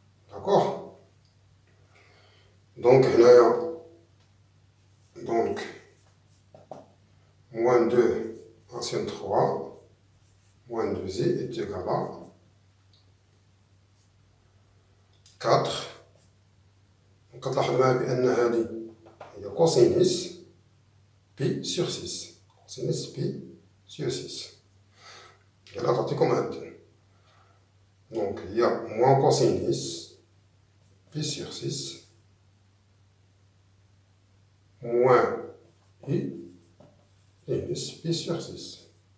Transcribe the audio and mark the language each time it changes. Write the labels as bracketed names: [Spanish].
[French] D'accord? Donc, donc, moins 2 racine 3, moins 2i est égal à 4. [Arabic] كتلاحظ معايا بأن هذه هي [French] cosinus pi sur 6. Cosinus pi sur 6. Et là, [Arabic] تعطيكم هاد. [French] Donc, il y a moins cosinus pi sur 6 moins i sinus pi sur 6.